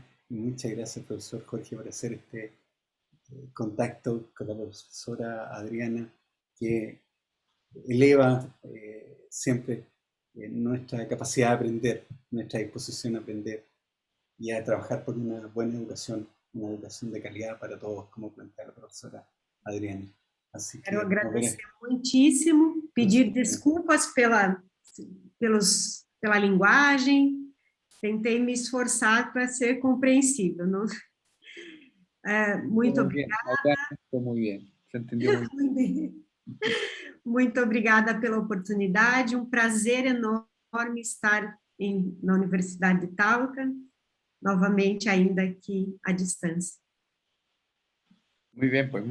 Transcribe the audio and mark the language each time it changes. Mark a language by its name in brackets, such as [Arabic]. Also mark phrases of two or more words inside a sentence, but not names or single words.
[Spanish] Y muchas gracias, profesor Jorge, por hacer este contacto con la profesora Adriana, que eleva siempre nuestra capacidad de aprender, nuestra disposición a aprender y a trabajar por una buena educación de calidad para todos, como plantea la profesora Adriana. Así que, [Portuguese] quero agradecer muitíssimo, pedir desculpas pela linguagem, tentei me esforçar para ser compreensível, não? Muito obrigada. [Spanish] Muy bien, se entendió muy bien. [Portuguese] Muito obrigada pela oportunidade, um prazer enorme estar na Universidade de Talca, novamente ainda aqui à distância. [Spanish] Muy bien, pues.